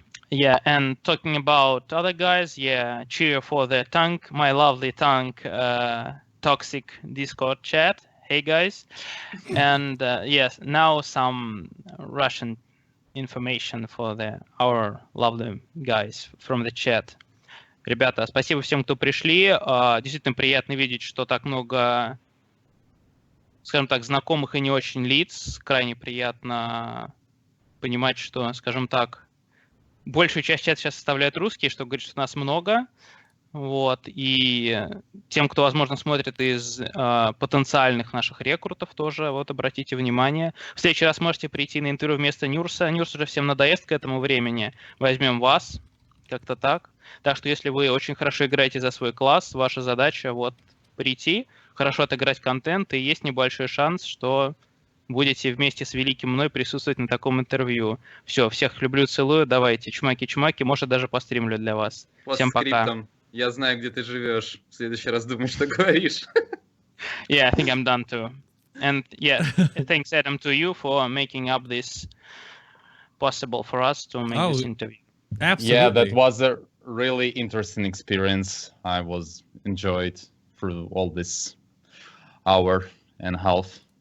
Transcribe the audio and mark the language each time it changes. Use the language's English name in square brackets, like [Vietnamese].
[English] Yeah, and talking about other guys, yeah, cheer for the tank, my lovely tank, toxic Discord chat. Hey guys. And yes, now some Russian information for our lovely guys from the chat. [Russian] Ребята, спасибо всем, кто пришли. Действительно приятно видеть, что так много, скажем так, знакомых и не очень лиц. Крайне приятно понимать, что, скажем так, большую часть чата сейчас составляют русские, что говорит, что нас много. Вот. И тем, кто, возможно, смотрит из потенциальных наших рекрутов, тоже вот обратите внимание. В следующий раз можете прийти на интервью вместо Нюрса. Нюрс уже всем надоест к этому времени. Возьмем вас. Как-то так. Так что если вы очень хорошо играете за свой класс, ваша задача вот прийти, хорошо отыграть контент, и есть небольшой шанс, что будете вместе с великим мной присутствовать на таком интервью. Все, всех люблю, целую, давайте, чмаки-чмаки, может даже постримлю для вас. Всем пока. Я знаю, где ты живешь. В следующий раз думай, что говоришь. [English] Yeah, I think I'm done too. And yeah, thanks Adam to you for making up this possible for us to make this interview. Absolutely. Yeah, that was a really interesting experience. I was enjoyed through all this hour and a half.